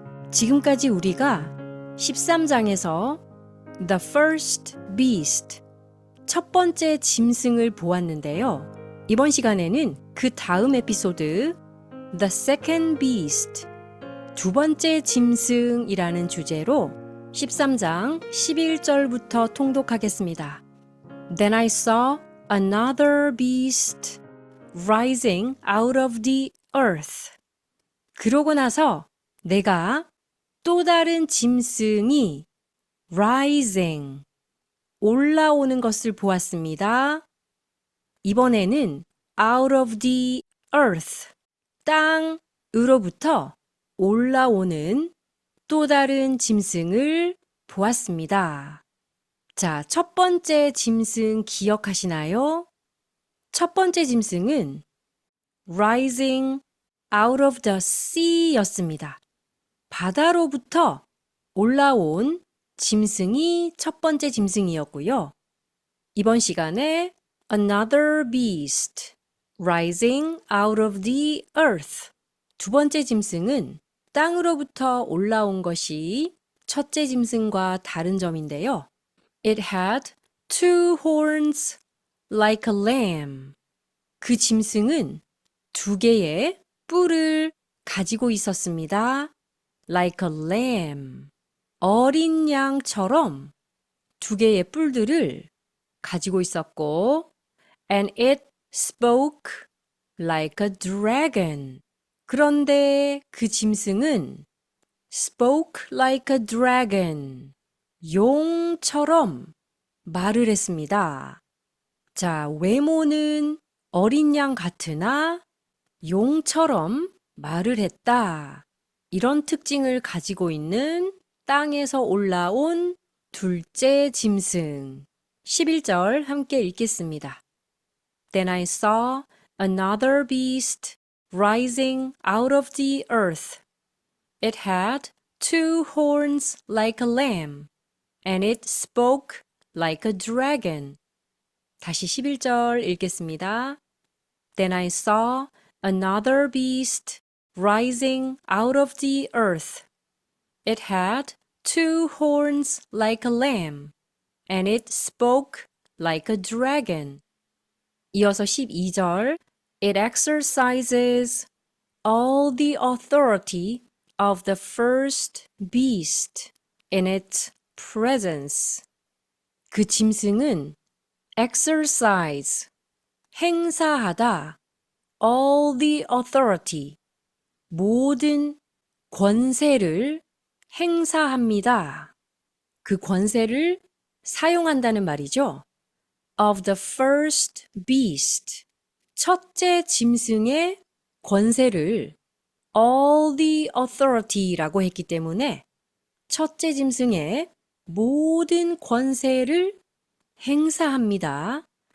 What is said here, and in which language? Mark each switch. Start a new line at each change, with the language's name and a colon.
Korean: 지금까지 우리가 13장에서
English: The First Beast,
Korean: 첫 번째 짐승을 보았는데요. 이번 시간에는 그 다음 에피소드
English: The Second Beast,
Korean: 두 번째 짐승이라는 주제로 13장 11절부터 통독하겠습니다.
English: Then I saw another beast rising out of the earth.
Korean: 그러고 나서 내가 또 다른 짐승이 rising, 올라오는 것을 보았습니다. 이번에는
English: out of the earth,
Korean: 땅으로부터 올라오는 또 다른 짐승을 보았습니다. 자, 첫 번째 짐승 기억하시나요? 첫 번째 짐승은
English: rising out of the sea
Korean: 였습니다. 바다로부터 올라온 짐승이 첫 번째 짐승이었고요. 이번 시간에
English: another beast rising out of the earth,
Korean: 두 번째 짐승은 땅으로부터 올라온 것이 첫째 짐승과 다른 점인데요.
English: It had two horns like a lamb.
Korean: 그 짐승은 두 개의 뿔을 가지고 있었습니다.
English: Like a lamb.
Korean: 어린 양처럼 두 개의 뿔들을 가지고 있었고,
English: and it spoke like a dragon.
Korean: 그런데 그 짐승은
English: spoke like a dragon,
Korean: 용처럼 말을 했습니다. 자, 외모는 어린 양 같으나 용처럼 말을 했다. 이런 특징을 가지고 있는 땅에서 올라온 둘째 짐승. 11절 함께 읽겠습니다.
English: Then I saw another beast rising out of the earth. It had two horns like a lamb, and it spoke like a dragon.
Korean: 다시 11절 읽겠습니다.
English: Then I saw another beast rising out of the earth. It had two horns like a lamb, and it spoke like a dragon.
Korean: 이어서 12절.
English: It exercises all the authority of the first beast in its presence.
Korean: 그 짐승은 exercise, 행사하다,
English: all the authority,
Korean: 모든 권세를 행사합니다. 그 권세를 사용한다는 말이죠.
English: Of the first beast,
Korean: 첫째 짐승의 권세를
English: all the authority
Korean: 라고 했기 때문에 첫째 짐승의 모든 권세를 행사합니다.